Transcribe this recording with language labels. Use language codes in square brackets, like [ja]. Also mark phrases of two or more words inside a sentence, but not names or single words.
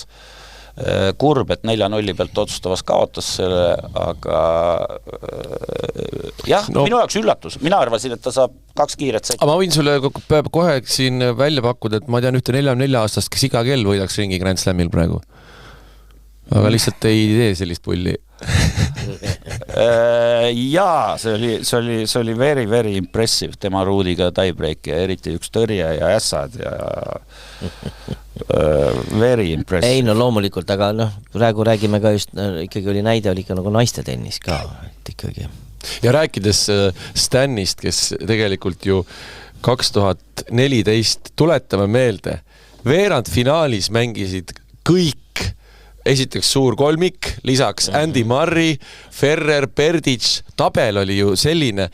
[et] Kurb, et 4-0 pealt otsustavas kaotas selle, aga jah, no, minu jaoks üllatus. Mina arvasin, et ta saab 2 kiiret setti. Ma võin sulle kohe siin välja pakkuda, et ma tean ühte 44-aastast, kes iga kell võidaks ringi Grand Slamil praegu. Aga lihtsalt ei tee sellist pulli. Jaa, see oli [en] very, very impressive [et] tema ruudiga tiebreak ja eriti üks tõrje ja ässad ja [en] very impressive. [et] Ei, no loomulikult, aga praegu räägime ka just, ikkagi oli näide, oli ikka nagu naiste tennis ka, et ikkagi. Ja rääkides Stanist, kes tegelikult ju 2014 tuletame meelde, veerandfinaalis mängisid kõik esiteks suur kolmik, lisaks Andy Murray, Ferrer, Berdych, tabel oli ju selline.